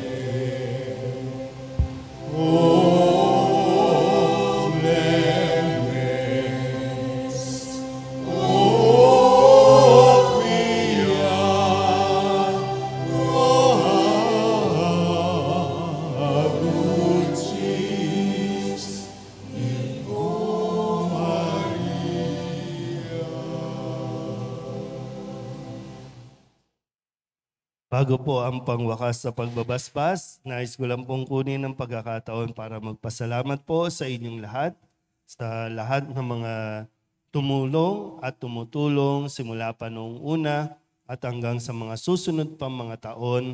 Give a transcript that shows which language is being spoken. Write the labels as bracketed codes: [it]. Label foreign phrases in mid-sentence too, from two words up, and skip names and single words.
[la] O clemens, o pia, o dulcis Virgo Maria. [tl] Bago po ang pangwakas sa pagbabasbas, nais ko lang pong kunin ang pagkakataon para magpasalamat po sa inyong lahat, sa lahat ng mga tumulong at tumutulong simula pa noong una at hanggang sa mga susunod pang mga taon.